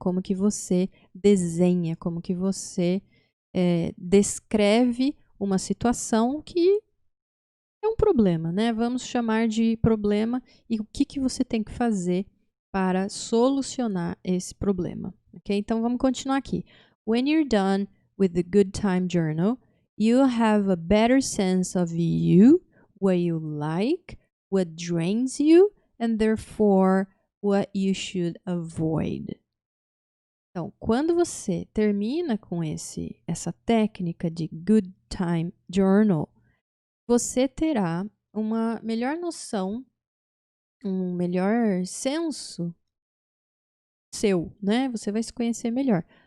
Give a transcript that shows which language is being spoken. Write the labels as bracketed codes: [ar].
[pt] Como que você desenha, como que você descreve uma situação que é um problema, né? Vamos chamar de problema e o que que você tem que fazer para solucionar esse problema, ok? Então vamos continuar aqui. [en] When you're done with the Good Time Journal, you'll have a better sense of you, what you like, what drains you, and therefore what you should avoid. [pt] Então, quando você termina com essa técnica de Good Time Journal, você terá uma melhor noção, um melhor senso seu, né? Você vai se conhecer melhor.